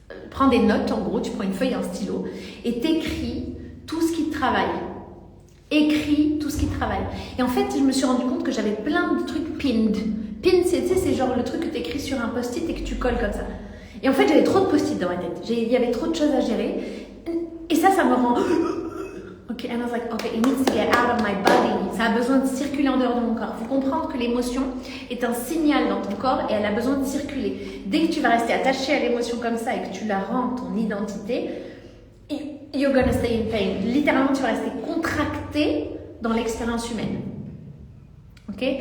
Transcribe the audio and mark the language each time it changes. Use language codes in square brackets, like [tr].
[fr] Prends des notes, en gros, tu prends une feuille et un stylo et t'écris tout ce qui te travaille. Écris tout ce qui te travaille. Et en fait, je me suis rendu compte que j'avais plein de trucs pinned. Pinned, c'est genre le truc que tu écris sur un post-it et que tu colles comme ça. Et en fait, j'avais trop de post-it dans ma tête. Il y avait trop de choses à gérer. Et ça me rend... [en] Ok, and I was like, okay, it needs to get out of my body. [fr] Ça a besoin de circuler en dehors de mon corps. Il faut comprendre que l'émotion est un signal dans ton corps et elle a besoin de circuler. Dès que tu vas rester attaché à l'émotion comme ça et que tu la rends ton identité, [en] you're gonna stay in pain. [fr] Littéralement, tu vas rester contracté dans l'expérience humaine. Ok?